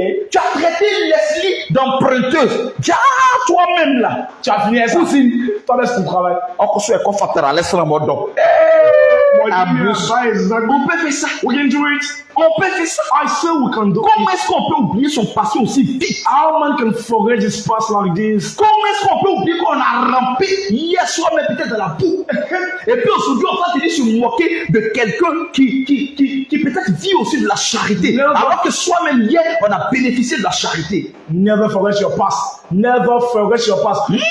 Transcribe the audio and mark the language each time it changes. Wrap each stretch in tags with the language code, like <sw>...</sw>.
<fr>Tu as traité Leslie d'emprunteuse. Toi-même là. Tu as fini ça. Cousine. Toi, laisse ton travail. Encore sur les coffres, laisse la mode. abuse.</fr> <en>Exactly.</en> <fr>On peut faire ça.</fr> <en>We can do it.</en> <fr>On peut faire ça.</fr> <en>I say we can do</en> <fr>Comment</fr> <en>it.</en> <fr>est-ce qu'on peut oublier son passé aussi vite?</fr> <en>How man can forget his past like this?</en> <fr>Comment est-ce qu'on peut oublier qu'on a rampé hier soir, mais peut-être dans la boue? Et puis aujourd'hui, on va te dire se moquer de quelqu'un qui peut-être vit aussi de la charité.</fr> <en>Never.</en> <fr>Alors que soi-même hier, on a bénéficié de la charité.</fr> <en>Never forget your past. Never forget your past.</en>